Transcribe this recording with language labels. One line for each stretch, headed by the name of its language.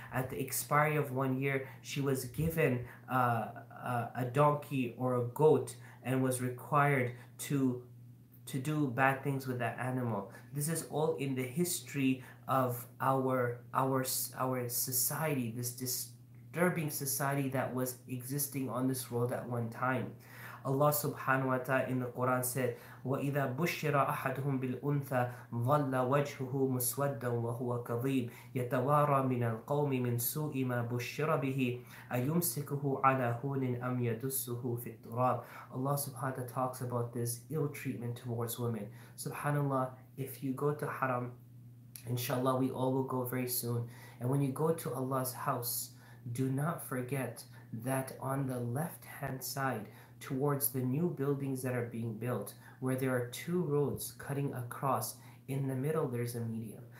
English: At the expiry of 1 year, she was given a donkey or a goat and was required to do bad things with that animal. This is all in the history of our society, this disturbing society that was existing on this world at one time. Allah subhanahu wa ta'ala in the Quran said,
Arabic: وَإِذَا بُشِّرَ أَحَدُهُمْ بِالْأُنْثَى ظَلَّ وَجْهُهُ مُسْوَدًّا وَهُوَ كَظِيمٌ يَتَوَارَى مِنَ الْقَوْمِ مِنْ سُوءِ مَا بُشِّرَ بِهِ أَيُمْسِكُهُ عَلَى هُونٍ أَمْ يَدُسُّهُ فِي التُّرَابِ.
English: Allah subhanahu wa ta'ala talks about this ill treatment towards women. Subhanallah, if you go to haram, inshallah we all will go very soon, and when you go to Allah's house, do not forget that on the left hand side towards the new buildings that are being built, where there are 2 roads cutting across, in the middle there's a medium.